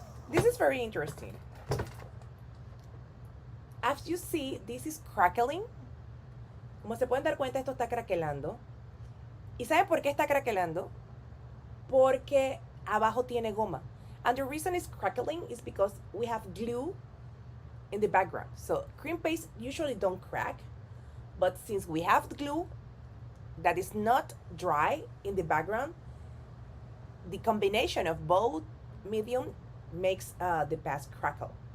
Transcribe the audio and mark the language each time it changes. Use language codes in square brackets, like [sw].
[en] This is very interesting. As you see, this is crackling. [es] Como se pueden dar cuenta, esto está craquelando. ¿Y saben por qué está craquelando? Porque abajo tiene goma. [en] And the reason it's crackling is because we have glue in the background. So cream paste usually don't crack, but since we have the glue that is not dry in the background, the combination of both medium makes the paste crackle.